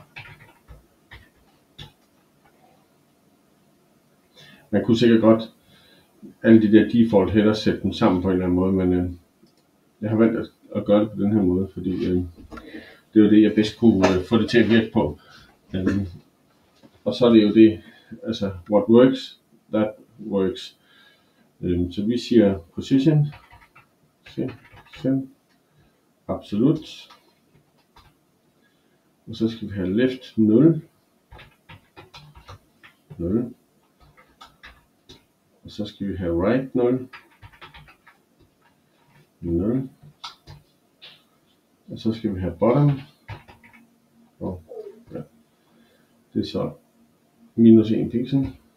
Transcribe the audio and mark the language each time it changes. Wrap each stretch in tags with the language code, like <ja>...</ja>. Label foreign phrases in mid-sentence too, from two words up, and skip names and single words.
<da>Man kunne sikkert godt alle de der</da> <en>default header</en> <da>sætte dem sammen på en eller anden måde, men jeg har valgt at gøre det på den her måde, fordi det var det, jeg bedst kunne få det til at virke på. Og så er det jo det, altså</da> <en>what works, that works.</en> <da>Så vi siger position, absolut, og så skal vi have left 0, og så skal vi have right 0, og så skal vi have bottom, og ja, det er så minus 1 pixel.</da>